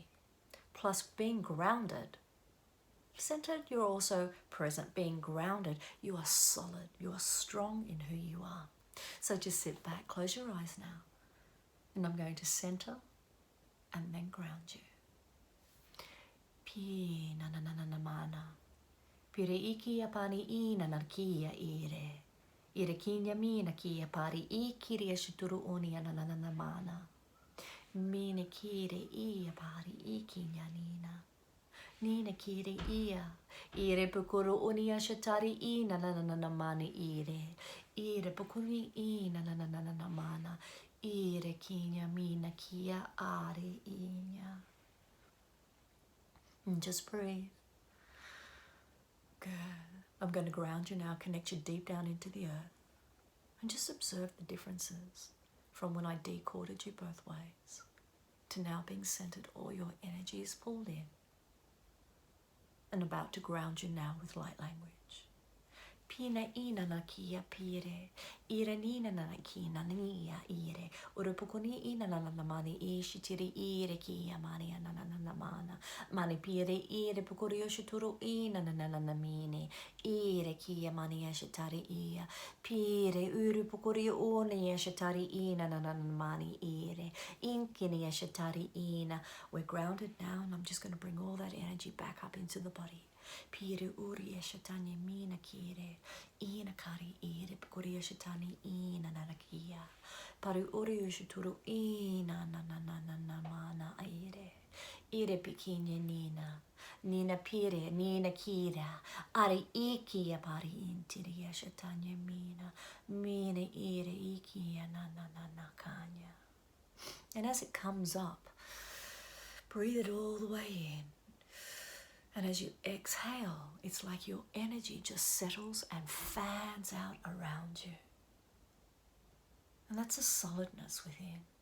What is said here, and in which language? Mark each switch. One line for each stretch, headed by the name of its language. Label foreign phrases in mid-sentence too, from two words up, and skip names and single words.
English: Plus being grounded, centered, you're also present. Being grounded, you are solid, you are strong in who you are. So just sit back, close your eyes now, and I'm going to center and then ground you. Pi na na na na na mana. Pire iki apani I na na kia ire. Ire kinya mina kia pari I kiria shituru uni na na na na mana. Mina kire ia pari iki nyanina. Nina kire ia. Ire pukuru unia shatari I na na na na mani ire. Ire pukuri I na na na na na mana. Ire kinya mina kia ari inya. And just breathe. Good. I'm going to ground you now, connect you deep down into the earth. And just observe the differences from when I decoded you both ways to now being centered. All your energy is pulled in and about to ground you now with light language. Pina ina na kia pire. Ira nina na kina nia ire. Urupukoni ina na mani ishitiri ire kia mani na mana. Mani pire ire pukuri yoshituru ina na mini. Ire kia mani yashitari ia. Pire urupukuri uni yashitari ina na mani ire. Inkini yashitari ina. We're grounded now, and I'm just going to bring all that energy back up into the body. Pire uri eshatani mina kire. Ina kari ire pukuri eshatani ina nanakia. Paru uri ushuturu ina na mana ire. Ire pikinya nina. Nina pire, nina kira. Ari ikia pari intiri eshatanya mina. Mina ire ikia na kanya. And as it comes up, breathe it all the way in. And as you exhale, it's like your energy just settles and fans out around you. And that's a solidness within.